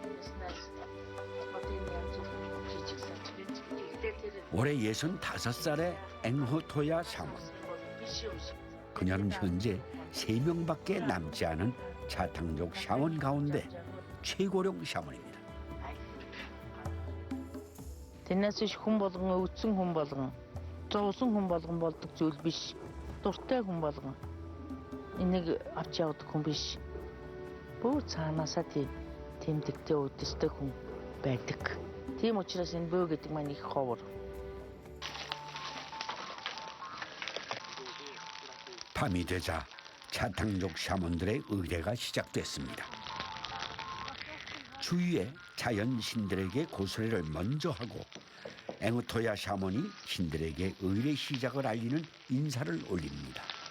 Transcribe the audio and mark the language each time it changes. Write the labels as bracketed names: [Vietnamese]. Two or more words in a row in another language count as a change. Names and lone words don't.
[Korean] 올해 65살의 앵호토야 샤만. 그녀는 현재 3명밖에 남지 않은 자탕족 샤먼 가운데 최고령 샤먼입니다. [Mongolian] Тэрнээс их хүн болгон өвдсөн хүн болгон зовсон хүн болгон болдог зүйл биш. Дуртай хүн болгон энийг авч явдаг хүн биш. Бүр цаанаасаа тэмдэгтэй өдөртэй хүн байдаг. Тийм учраас энэ бөө гэдэг маань их ховор. [Korean] 밤이 되자 자탕족 샤먼들의 의례가 시작됐습니다. 주위에 자연 신들에게 고소리를 먼저 하고 앵우토야 샤먼이 신들에게 의례 시작을 알리는 인사를 올립니다.